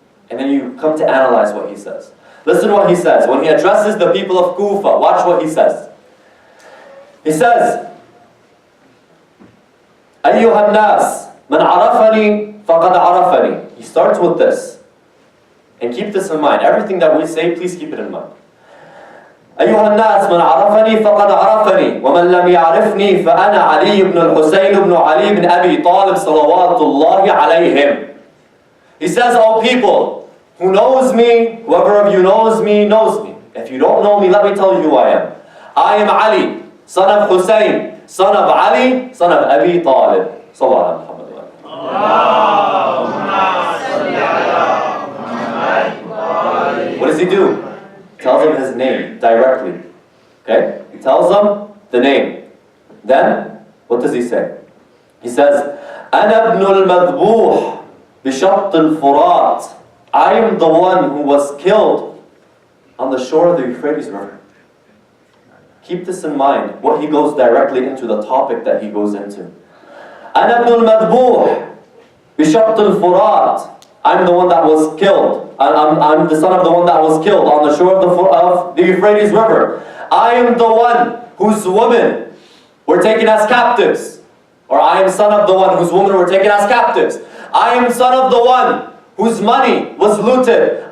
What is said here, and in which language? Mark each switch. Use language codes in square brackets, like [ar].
[en] And then you come to analyze what he says. Listen to what he says. When he addresses the people of Kufa, watch what he says. He says, [ar] أيها الناس من عرفني فقد عرفني. [en] He starts with this. And keep this in mind. Everything that we say, please keep it in mind. [ar] أيها الناس من عرفني فقد عرفني ومن لم يعرفني فأنا علي بن الحسين بن علي بن أبي طالب صلوات الله عليهم. [en] He says, "O people, who knows me, whoever of you knows me, knows me. If you don't know me, let me tell you who I am. I am Ali, son of Hussein, son of Ali, son of Abi Talib." Sallallahu alaihi wasallam. What does he do? He tells him his name directly. Okay? He tells them the name. Then, what does he say? He says, [ar] أنا ابن المذبوح بشط الفرات. [en] I am the one who was killed on the shore of the Euphrates River. Keep this in mind, what he goes directly into, the topic that he goes into. [ar] أنا ابن المذبوح بشط الفرات. [en] I'm the one that was killed. I'm the son of the one that was killed on the shore of the Euphrates River. I am the one whose women were taken as captives. Or I am son of the one whose women were taken as captives. I am son of the one whose money was looted.